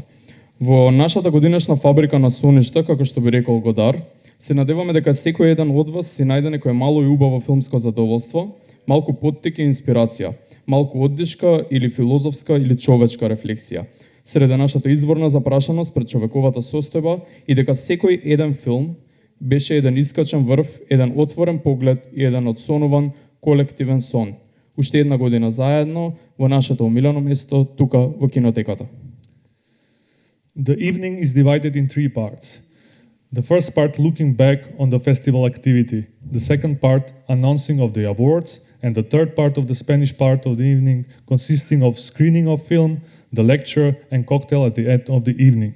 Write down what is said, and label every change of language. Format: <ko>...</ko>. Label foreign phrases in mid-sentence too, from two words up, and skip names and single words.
<mk>Во нашата годинешна фабрика на соништа, како што би рекол Годар, се надеваме дека секој еден од вас си најде некое мало и убаво филмско задоволство, малку поттик и инспирација, малку оддишка или филозофска или човечка рефлексија, среде нашата изворна запрашаност пред човековата состојба и дека секој еден филм беше еден искачен врв, еден отворен поглед и еден одсонуван колективен сон. Уште една година заедно во нашето омилено место, тука во кинотеката.</mk> <en>The evening is divided in 3 parts. The first part looking back on the festival activity, the second part announcing of the awards, and the third part of the Spanish part of the evening consisting of screening of film, the lecture and cocktail at the end of the evening.</en>